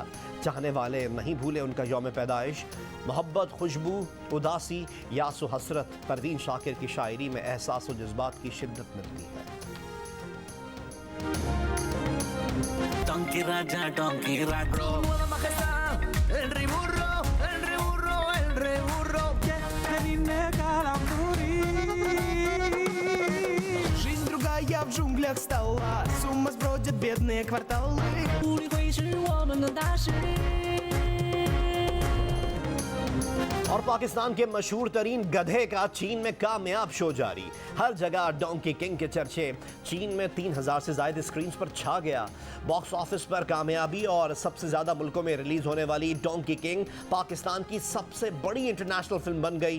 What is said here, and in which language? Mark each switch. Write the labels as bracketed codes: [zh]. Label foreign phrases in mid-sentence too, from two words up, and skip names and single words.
[ur] چاہنے والے نہیں بھولے ان کا یومِ پیدائش۔ محبت، خوشبو، اداسی، یاس و حسرت، پروین شاکر کی شاعری میں احساس اور جذبات کی شدت ملتی ہے. [en] Donkey Raja, Donkey Raja. [es] El rey burro, el rey burro, el rey burro. Cherine kalamburi. [ru] Жизнь другая в джунглях стала. Сумма сбродят бедные кварталы. [zh] 努力会是我们的大实力。 [ur] اور پاکستان کے مشہور ترین گدھے کا چین میں کامیاب شو جاری. ہر جگہ [en] Donkey King [ur] کے چرچے۔ چین میں 3000 سے زیادہ اسکرینز پر چھا گیا. [en] box office [ur] پر کامیابی اور سب سے زیادہ ملکوں میں ریلیز ہونے والی [en] Donkey King [ur] پاکستان کی سب سے بڑی [en] international film [ur] بن گئی.